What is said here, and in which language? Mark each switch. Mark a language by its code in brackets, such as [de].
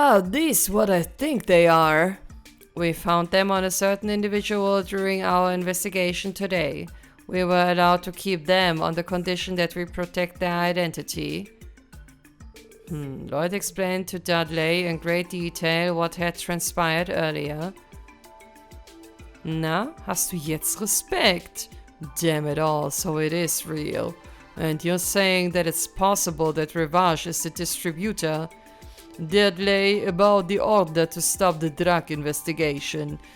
[en] These what I think they are. We found them on a certain individual during our investigation today. We were allowed to keep them on the condition that we protect their identity. Lloyd explained to Dudley in great detail what had transpired earlier. [de] Na, hast du jetzt Respekt? [en] Damn it all, so it is real. And you're saying that it's possible that Rivage is the distributor? Dudley, about the order to stop the drug investigation.